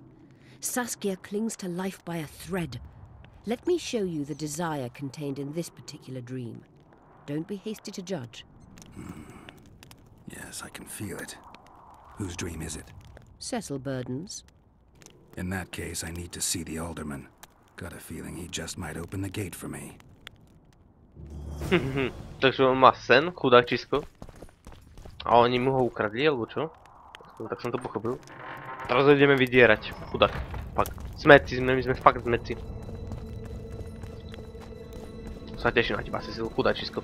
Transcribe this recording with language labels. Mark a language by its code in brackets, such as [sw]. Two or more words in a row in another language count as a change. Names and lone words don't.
[en] Saskia clings to life by a thread. Let me show you the desire contained in this particular dream. Don't be hasty to judge. Yes, I can feel it. Whose dream is it? Cecil Burden's. In that case, I need to see the alderman. Got a feeling he just might open the gate for me. [sk] Takže on má sen, chudáčisko. A oni mu ho ukradli, alebo čo? Tak som to pochopil. Teraz ho ideme vydierať. Chudák. Fakt. Smeci, my sme fakt smeci. Sa teším na teba, si chudáčisko.